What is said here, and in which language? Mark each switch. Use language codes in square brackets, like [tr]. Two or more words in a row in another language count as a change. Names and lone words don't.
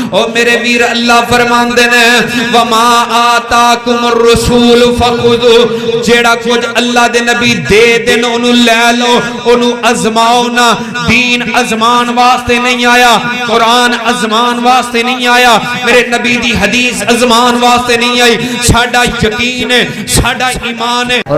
[pa] او میرے ویر اللہ فرماندے نے [ar] وما آتاکم الرسول فخذوا [pa] جیڑا کچھ اللہ دے نبی دے دین انہوں لے لو انہوں ازماؤ نہ دین ازمان واسطے نہیں آیا قرآن ازمان واسطے نہیں آیا میرے نبی دی حدیث ازمان واسطے نہیں آئی ساڑھا یقین ہے ساڑھا ایمان ہے۔